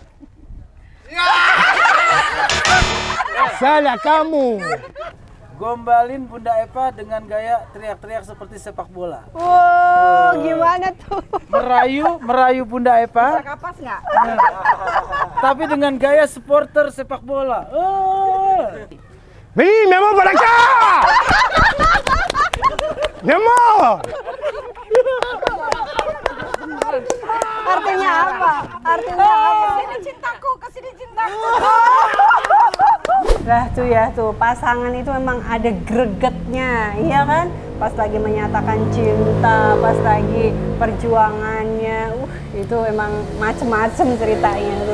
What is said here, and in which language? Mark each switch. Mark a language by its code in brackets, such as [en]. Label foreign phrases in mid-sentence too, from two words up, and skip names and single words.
[id] Salah kamu. Gombalin Bunda Epa dengan gaya teriak-teriak seperti sepak bola. Wow, gimana tuh? Merayu Bunda Epa, Kapas nggak? tapi dengan gaya supporter sepak bola. [es] Vení, mi amor, para acá. Mi amor. [id] Artinya apa? Artinya apa? Kesini cintaku, kesini cintaku. Lah tuh ya tuh, pasangan itu memang ada gregetnya, iya kan? Pas lagi menyatakan cinta, pas lagi perjuangannya, itu emang macem-macem ceritanya tuh.